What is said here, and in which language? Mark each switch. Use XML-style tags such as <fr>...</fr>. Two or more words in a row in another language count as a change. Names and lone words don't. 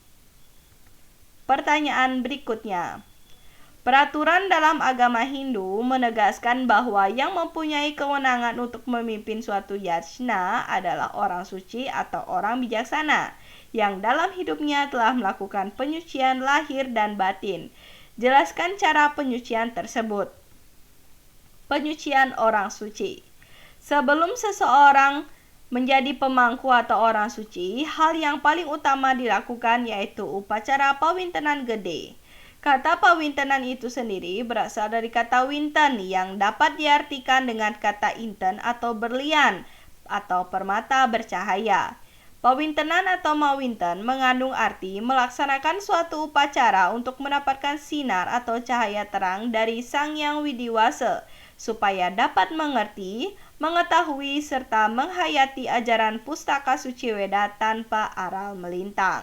<id>Pertanyaan berikutnya. Peraturan dalam agama Hindu menegaskan bahwa yang mempunyai kewenangan untuk memimpin suatu yajna adalah orang suci atau orang bijaksana yang dalam hidupnya telah melakukan penyucian lahir dan batin. Jelaskan cara penyucian tersebut. Penyucian orang suci. Sebelum seseorang menjadi pemangku atau orang suci, hal yang paling utama dilakukan yaitu upacara pawintenan gede. Kata pawintenan itu sendiri berasal dari kata winten yang dapat diartikan dengan kata inten atau berlian atau permata bercahaya. Pawintenan atau mawinten mengandung arti melaksanakan suatu upacara untuk mendapatkan sinar atau cahaya terang dari Sang Yang Widiwasa, supaya dapat mengerti, mengetahui, serta menghayati ajaran pustaka suci Weda tanpa aral melintang.</id>